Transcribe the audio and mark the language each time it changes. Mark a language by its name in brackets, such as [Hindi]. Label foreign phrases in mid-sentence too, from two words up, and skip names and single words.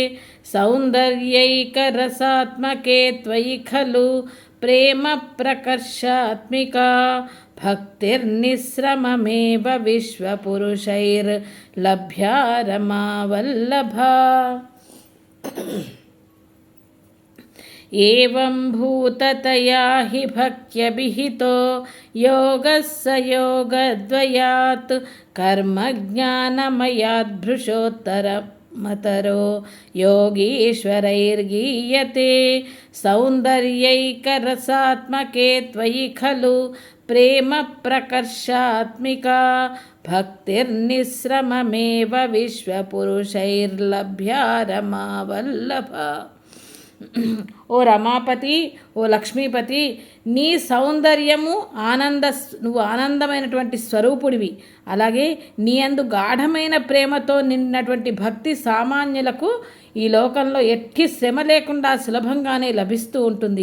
[Sanskrit] సౌందర్యైకరసాత్మకే త్వయి ఖలు ప్రేమ ప్రకర్షాత్మికా భక్తిర్నిశ్రమమేవ విశ్వపురుషైర్లభ్యా రమా వల్లభా. एवं भूततया हि भक्त्यभिहितो योगः स योगद्वयात् कर्मज्ञानमयाद्भृशोत्तरमतरो योगीश्वरैर्गीयते सौन्दर्यैकरसात्मके त्वयि खलु प्रेम प्रकर्षात्मिका भक्तिर्निःश्रममेव विश्वपुरुषैर्लभ्या रमावल्लभा। [Telugu] ఓ రమాపతి, ఓ లక్ష్మీపతి, నీ సౌందర్యము నువ్వు ఆనందమైనటువంటి స్వరూపుడివి. అలాగే నీ అందు గాఢమైన ప్రేమతో నిన్నటువంటి భక్తి సామాన్యులకు ఈ లోకంలో ఎట్టి శ్రమ లేకుండా సులభంగానే లభిస్తూ ఉంటుంది.